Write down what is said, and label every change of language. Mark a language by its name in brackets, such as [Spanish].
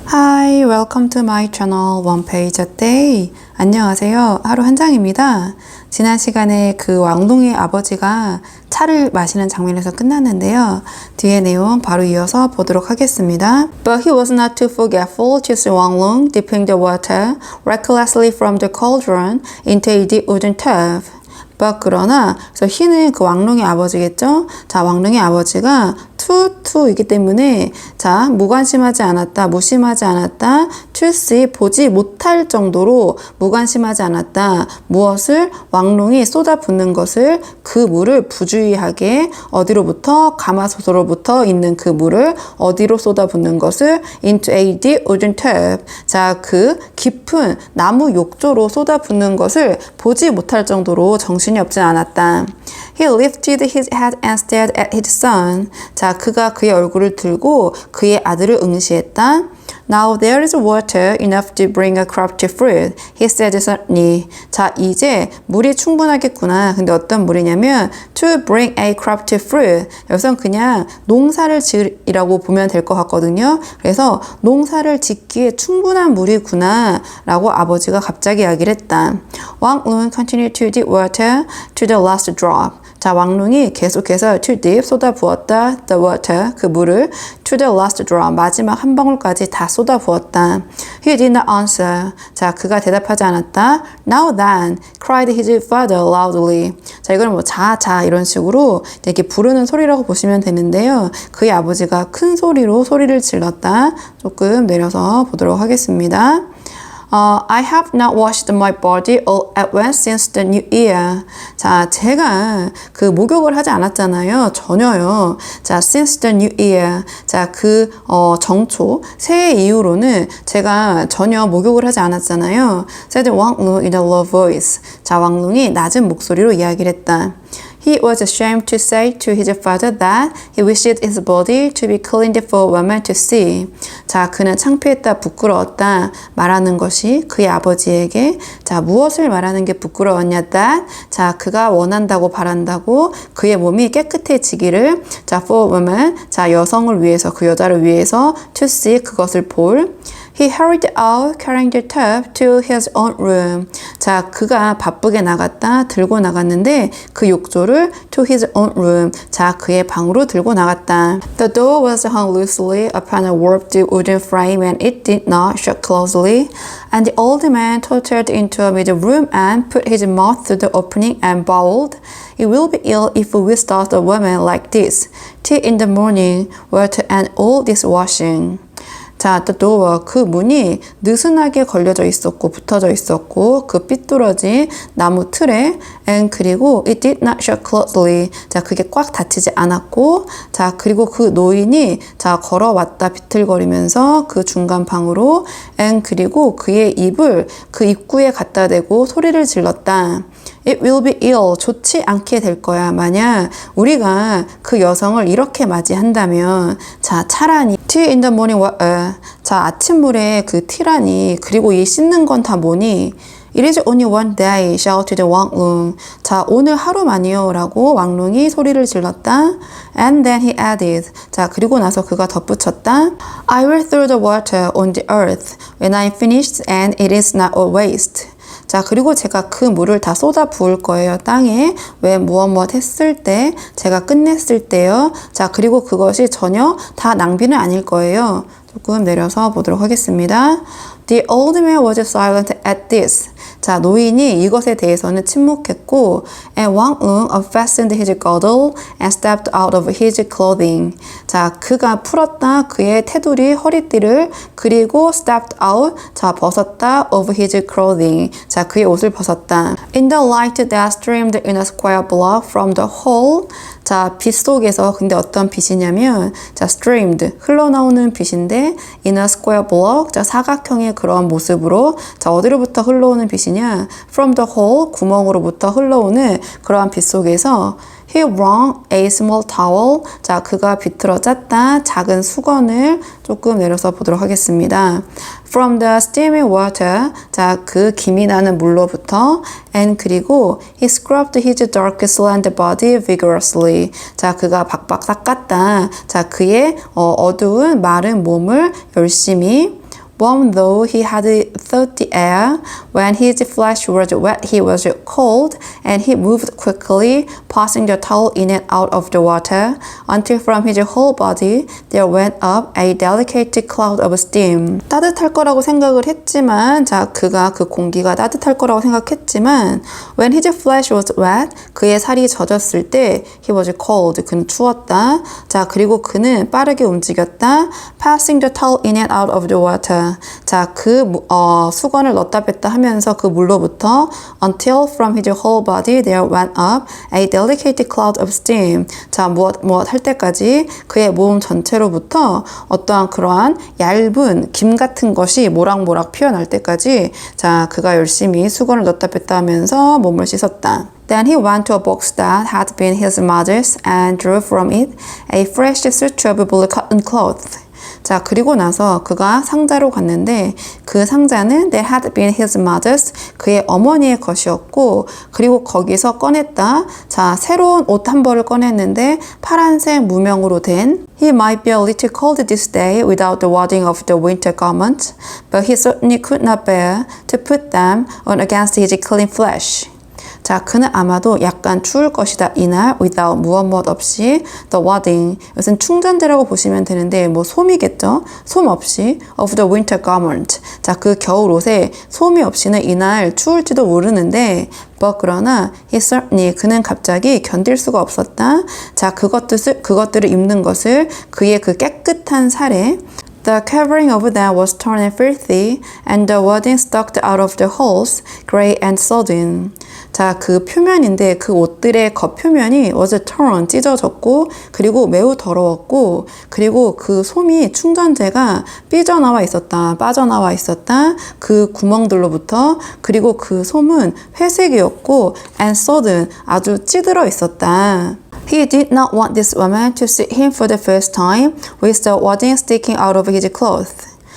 [English] Hi, welcome to my channel One Page a Day. [Korean] 안녕하세요. 하루 한 장입니다. 지난 시간에 그 왕동의 아버지가 차를 마시는 장면에서 끝났는데요. 뒤에 내용 바로 이어서 보도록 하겠습니다. [English] But he was not too forgetful to see Wang Long dipping the water recklessly from the cauldron into a deep wooden tub. [Korean] 그러나 그래서 he는 그 왕룡의 아버지겠죠? 자, 왕룡의 아버지가 투이기 때문에 자, 무관심하지 않았다, 무심하지 않았다, [English] to see [Korean] 보지 못할 정도로 무관심하지 않았다. 무엇을? 왕룡이 쏟아붓는 것을 그 물을 부주의하게 어디로부터? 가마솥으로부터 있는 그 물을 어디로 쏟아붓는 것을 [English] into a deep wooden tub. [Korean] 자, 그 깊은 나무 욕조로 쏟아붓는 것을 보지 못할 정도로 정신이 없진 않았다. [English] He lifted his head and stared at his son. [Korean] 자, 그가 그의 얼굴을 들고 그의 아들을 응시했다. [English] Now there is water enough to bring a crop to fruit, he said suddenly. [Korean] 자, 이제 물이 충분하겠구나. 근데 어떤 물이냐면 [English] to bring a crop to fruit. [Korean] 여기선 그냥 농사를 지으라고 보면 될 것 같거든요. 그래서 농사를 짓기에 충분한 물이구나 라고 아버지가 갑자기 이야기를 했다. [English] Wang Lun continued to dip water to the last drop. [Korean] 자, 왕룡이 계속해서 [English] to dip [Korean] 쏟아 부었다. [English] the water [Korean] 그 물을 [English] to the last drop [Korean] 마지막 한 방울까지 다 쏟아 부었다. [English] He did not answer. [Korean] 자, 그가 대답하지 않았다. [English] Now then, cried his father loudly. [Korean] 자, 이거는 뭐 자 이런 식으로 이렇게 부르는 소리라고 보시면 되는데요. 그의 아버지가 큰 소리로 소리를 질렀다. 조금 내려서 보도록 하겠습니다. [English] I have not washed my body all at once since the new year. [Korean] 자, 제가 그 목욕을 하지 않았잖아요. 전혀요. 자, [English] since the new year. [Korean] 자, 그 정초 새해 이후로는 제가 전혀 목욕을 하지 않았잖아요. [English] said Wang Lun in a low voice. [Korean] 자, 왕룽이 낮은 목소리로 이야기를 했다. [English] He was ashamed to say to his father that he wished his body to be cleaned for women to see. [Korean] 자, 그는 창피했다, 부끄러웠다 말하는 것이 그의 아버지에게 자, 무엇을 말하는 게 부끄러웠냐? that 자, 그가 원한다고 바란다고 그의 몸이 깨끗해지기를 자, [English] for women [Korean] 자, 여성을 위해서 그 여자를 위해서 [English] to see [Korean] 그것을 볼. [English] He hurried out carrying the tub to his own room. [Korean] 자, 그가 바쁘게 나갔다 들고 나갔는데 그 욕조를 to his own room. 자, 그의 방으로 들고 나갔다. [English] The door was hung loosely upon a warped wooden frame and it did not shut closely. And the old man tottered into a middle room and put his mouth through the opening and bawled. It will be ill if we start a woman like this. Tea in the morning, water and all this washing. [Korean] 자, [English] the door, [Korean] 그 문이 느슨하게 걸려져 있었고 붙어져 있었고 그 삐뚤어진 나무 틀에 and 그리고 [English] it did not shut closely. [Korean] 자, 그게 꽉 닫히지 않았고 자, 그리고 그 노인이 자, 걸어왔다 비틀거리면서 그 중간 방으로 and 그리고 그의 입을 그 입구에 갖다 대고 소리를 질렀다. [English] It will be ill. [Korean] 좋지 않게 될 거야. 만약 우리가 그 여성을 이렇게 맞이한다면 자, 차라니 [English] tea in the morning water. [Korean] 자, 아침물에 그 티라니 그리고 이 씻는 건 다 뭐니? [English] It is only one day, shouted Wang Lun. [Korean] 자, 오늘 하루만이요 라고 왕룽이 소리를 질렀다. [English] And then he added. [Korean] 자, 그리고 나서 그가 덧붙였다. [English] I will throw the water on the earth when I'm finished and it is not a waste. [Korean] 자, 그리고 제가 그 물을 다 쏟아 부을 거예요. 땅에 왜 무엇 했을 때 제가 끝냈을 때요. 자, 그리고 그것이 전혀 다 낭비는 아닐 거예요. 조금 내려서 보도록 하겠습니다. [English] The old man was silent at this. [Korean] 자, 노인이 이것에 대해서는 침묵했고 [English] and Wang Lun unfastened his girdle and stepped out of his clothing. [Korean] 자, 그가 풀었다 그의 테두리 허리띠를 그리고 [English] stepped out [Korean] 자, 벗었다 [English] of his clothing. [Korean] 자, 그의 옷을 벗었다. [English] In the light that streamed in a square block from the hole. [Korean] 자, 빛 속에서 근데 어떤 빛이냐면 자, streamed 흘러나오는 빛인데 [English] in a square block [Korean] 자, 사각형의 그런 모습으로 자, 어디로부터 흘러오는 빛이냐? [English] From the hole [Korean] 구멍으로부터 흘러오는 그러한 빛 속에서 [English] He wrung a small towel. [Korean] 자, 그가 비틀어 짰다. 작은 수건을 조금 내려서 보도록 하겠습니다. [English] From the steamy water. [Korean] 자, 그 김이 나는 물로부터. [English] And 그리고 he scrubbed his dark slender body vigorously. [Korean] 자, 그가 박박 닦았다. 자, 그의 어두운 마른 몸을 열심히 [English] Warm though he had thought the air, when his flesh was wet he was cold, and he moved quickly, passing the towel in and out of the water, until from his whole body there went up a delicate cloud of steam. [Korean] 따뜻할 거라고 생각을 했지만, 자, 그가 그 공기가 따뜻할 거라고 생각했지만, [English] when his flesh was wet, [Korean] 그의 살이 젖었을 때 [English] he was cold, [Korean] 그는 추웠다. 자, 그리고 그는 빠르게 움직였다. [English] passing the towel in and out of the water. [Korean] 자, 수건을 넣었다 뺐다 하면서 그 물로부터 [English] until from his whole body there went up a delicate cloud of steam. [Korean] 자, 무엇 할 때까지 그의 몸 전체로부터 어떠한 그러한 얇은 김 같은 것이 모락모락 피어날 때까지, 자, 그가 열심히 수건을 넣었다 뺐다 하면서 몸을 씻었다. [English] Then he went to a box that had been his mother's and drew from it a fresh suit of blue cotton cloth. [Korean] 자, 그리고 나서 그가 상자로 갔는데 그 상자는 [English] that had been his mother's, [Korean] 그의 어머니의 것이었고, 그리고 거기서 꺼냈다. 자, 새로운 옷 한 벌을 꺼냈는데 파란색 무명으로 된 [English] He might be a little cold this day without the wadding of the winter garments, but he certainly could not bear to put them on against his clean flesh. [Korean] 자, 그는 아마도 약간 추울 것이다. 이날 without 무엇 없이 [English] the wadding, [Korean] 이것은 충전재라고 보시면 되는데 뭐 솜이겠죠. 솜 없이 [English] of the winter garment. [Korean] 자, 그 겨울 옷에 솜이 없이는 이날 추울지도 모르는데 but 그러나 [English] he certainly, [Korean] 그는 갑자기 견딜 수가 없었다. 자, 그것들을 입는 것을 그의 그 깨끗한 살에 [English] The covering over them was torn and filthy, and the wadding stuck out of the holes, gray and sodden. [Korean] 자, 그 표면인데 그 옷들의 겉표면이 [English] was torn, [Korean] 찢어졌고, 그리고 매우 더러웠고, 그리고 그 솜이 충전재가 삐져나와 있었다, 빠져나와 있었다, 그 구멍들로부터. 그리고 그 솜은 회색이었고 [English] and sodden, [Korean] 아주 찌들어 있었다. [English] He did not want this woman to see him for the first time with the wadding sticking out of his clothes.